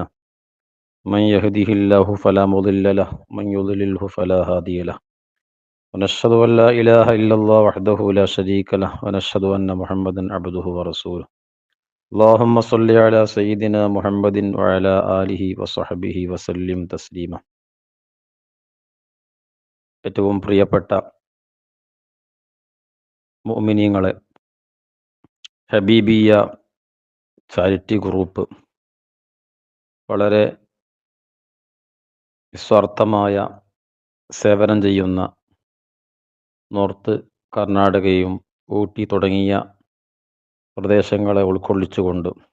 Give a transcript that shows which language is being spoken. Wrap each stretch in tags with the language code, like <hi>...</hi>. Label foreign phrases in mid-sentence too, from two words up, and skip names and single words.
<ar>من يهده الله فلا مضل له ومن يضلله فلا هادي له. ونشهد أن لا إله إلا الله وحده لا شريك له ونشهد أن محمدا عبده ورسوله. اللهم صل على سيدنا محمد وعلى آله وصحبه وسلم تسليما.</ar> <ml>ഏറ്റവും പ്രിയപ്പെട്ട മുഅ്മിനീങ്ങളെ, ഹബീബിയ ചാരിറ്റി ഗ്രൂപ്പ് വളരെ നിസ്വാർത്ഥമായ സേവനം ചെയ്യുന്ന നോർത്ത് കർണാടകയും ഊട്ടി തുടങ്ങിയ പ്രദേശങ്ങളെ ഉൾക്കൊള്ളിച്ചുകൊണ്ട്</ml>